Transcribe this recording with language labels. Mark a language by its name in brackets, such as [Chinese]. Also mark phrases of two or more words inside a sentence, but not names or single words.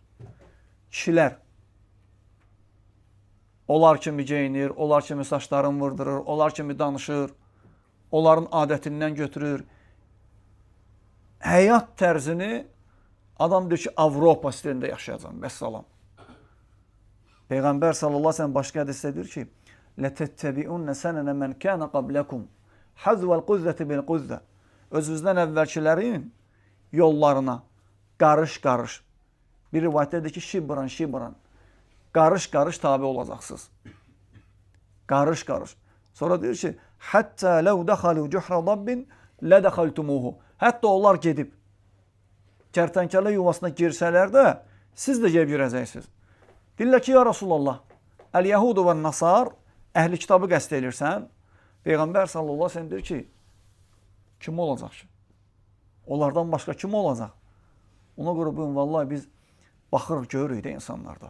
[Azerbaijani] Kişilər onlar kimi geyinir, onlar kimi saçlarını vurdurur, onlar kimi danışır, onların adətindən götürür. Həyat tərzini adam deyir ki, Avropa stilində yaşayacam, vəssalam. Peyğəmbər [Arabic] صلى الله عليه وسلم [Azerbaijani] başqa hədisdə deyir ki, [Arabic] لَتَتَّبِعُنَّ سَنَنَ مَنْ كَانَ قَبْلَكُمْ حَذْوَ الْقُزَّةِ بِالْقُزَّةِ. [Azerbaijani] Özünüzdən əvvəlkilərin yollarına qarış-qarış. Bir rivayətdədir ki, şibran, qarış-qarış tabi olacaqsınız. Qarış-qarış. Sonra deyir ki, [Arabic] حَتَّى لَوْ دَخَلُوا جُحْرَ ضَبٍّ لَدَخَلْتُمُوهُ. [Azerbaijani] Hətta onlar gedib kərtənkələ yuvasına girsələr də, siz də gəlib girəcəksiniz. Deyirlər ki, [Arabic] يا رسول الله اليهود والنصارى, [Azerbaijani] əhli kitabı qəsd edirsən, Peyğəmbər [Arabic] صلى الله عليه وسلم [Azerbaijani] deyir ki, kim olacaq ki? Onlardan başqa kim olacaq? Ona görə bugün vallahi biz baxırıq, görürük də insanlarda.